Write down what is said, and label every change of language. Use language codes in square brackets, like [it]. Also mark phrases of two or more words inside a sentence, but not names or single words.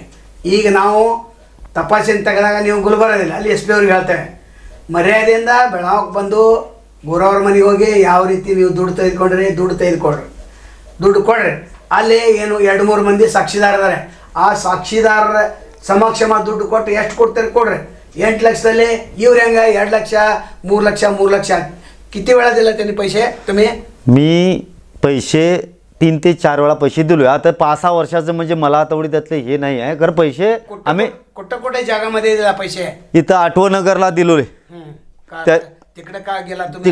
[kn] ಈಗ ನಾವು ತಪಾಸಣೆ ತೆಗೆದಾಗ ನೀವು ಗುಲ್ಬರ್ಗದಿಲ್ಲ, ಅಲ್ಲಿ SP ಅವ್ರಿಗೆ ಹೇಳ್ತೇವೆ ಮರ್ಯಾದೆಯಿಂದ ಬೆಳಗಾವಿಗೆ ಬಂದು ಗುರವ್ರ ಮನೆಗೆ ಹೋಗಿ ಯಾವ ರೀತಿ ನೀವು ದುಡ್ಡು ದುಡ್ಡು ಕೊಡ್ರಿ. ಅಲ್ಲಿ ಏನು 2-3 ಮಂದಿ ಸಾಕ್ಷಿದಾರ ಇದ್ದಾರೆ, ಆ ಸಾಕ್ಷಿದಾರರ ಸಮಕ್ಷಮ ದುಡ್ಡು ಕೊಟ್ಟು ಎಷ್ಟು ಕೊಡ್ತಾರೆ ಕೊಡ್ರಿ. 8 ಲಕ್ಷದಲ್ಲಿ ಇವ್ರು ಹೆಂಗೆ 2 ಲಕ್ಷ 3 ಲಕ್ಷ [mr] किती वेळा दिला त्यांनी पैसे तुम्ही? मी पैसे 3 ते 4 वेळा पैसे दिलोय. आता 5-6 वर्षाचं म्हणजे मला तेवढी त्यातले हे नाही आहे. खरं पैसे आम्ही कुठे जागामध्ये दिला पैसे? इथं आठवनगरला दिलोय. तिकडे का गेला तुम्ही?